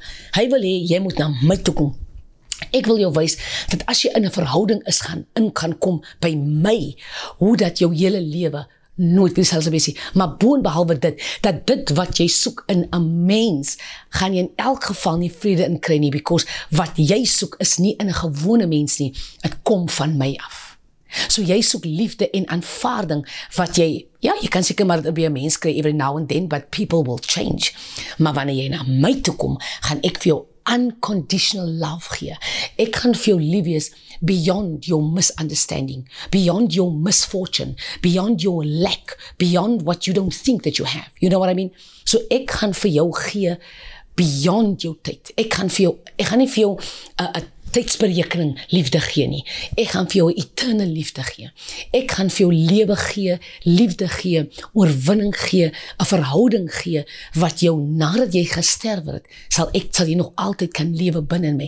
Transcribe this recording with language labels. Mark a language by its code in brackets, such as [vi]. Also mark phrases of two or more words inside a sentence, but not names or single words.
[af] Hy wil hê, jy moet na my toe kom. Ek wil jou wys, dat as jy in 'n verhouding kan kom by my, hoe dat jou hele lewe nooit dieselfde wees nie, maar boonbehalwe dit wat jy soek in 'n mens, gaan jy in elk geval nie vrede in kry nie, because wat jy soek is nie in 'n gewone mens nie, dit kom van my af. So jy soek liefde en aanvaarding, wat jy kan seker maar dit by 'n mens kry [en] every now and then, but people will change. [af] Maar wanneer jy na my toe kom, gaan ek vir jou [en] unconditional love [af] gee. Ek gaan vir jou lief wees [en] beyond your misunderstanding, beyond your misfortune, beyond your lack, beyond what you don't think that you have. You know what I mean? [af] So ek gaan vir jou gee beyond jou tyd. Ek gaan nie vir jou 'n tydsberekening liefde gee nie. Ek gaan vir jou 'n eternal liefde gee. Ek gaan vir jou lewe gee, liefde gee, oorwinning gee, 'n verhouding gee, wat jou nadat jy gesterwe het, sal jy nog altyd kan lewe binne in my.